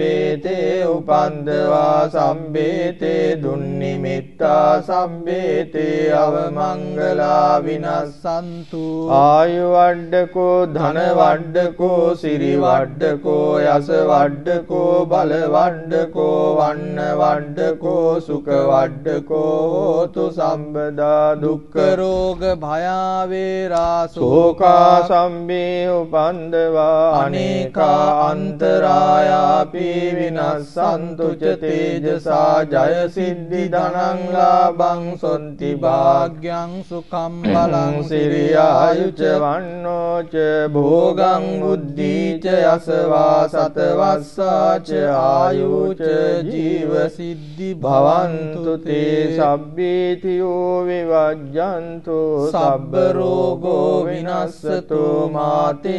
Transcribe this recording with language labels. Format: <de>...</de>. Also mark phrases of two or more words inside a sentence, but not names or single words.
<pi>සබ්බේතේ උපන්දවා සබ්බේතේ දුන්නිමිත්තා සබ්බේතේ අවමංගලා විනස්සන්තු ආයු වඩ්ඩකෝ ධන වඩ්ඩකෝ සිරි වඩ්ඩකෝ යස වඩ්ඩකෝ බල වඩ්ඩකෝ වන්න වඩ්ඩකෝ සුඛ වඩ්ඩකෝ හෝතු සම්බදා දුක්ඛ රෝග භයාවේරා ශෝකා සම්බේ උපන්දවා අනේකා අන්තරායාපි විනස්සන්තු ච තේජසා ජය සිද්ධි ධනං ලාභං සොන්ති භාග්‍යං සුඛං බලං සිරියායුච වන්නෝ ච භෝගං බුද්ධි ච යසවා සතවස්සා ච ආයුච ජීව සිද්ධි භවන්තු තේ සබ්බීතියෝ විවජ්ජන්තු සබ්බ රෝගෝ විනස්සතෝ මාතේ</pi>